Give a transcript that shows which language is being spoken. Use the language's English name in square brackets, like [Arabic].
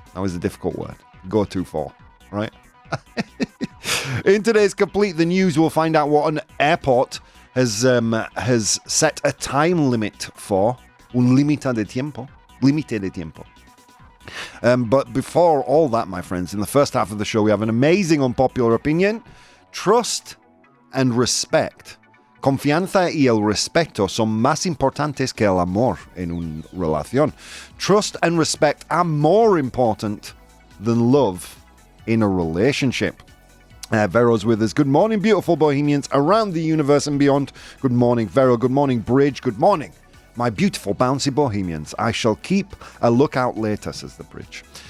[English] That was a difficult word. Go to for, right? In today's Complete the News, we'll find out what an airport has set a time limit for. [Spanish] Un límite de tiempo. Límite de tiempo. [English] But before all that, my friends, in the first half of the show, we have an amazing unpopular opinion. Trust and respect. [Spanish] Confianza y el respeto son más importantes que el amor en una relación. [English] Trust and respect are more important than love in a relationship. Vero's with us. Good morning, beautiful bohemians around the universe and beyond. Good morning, Vero. Good morning, Bridge. Good morning, my beautiful bouncy bohemians. I shall keep a lookout later, says the Bridge.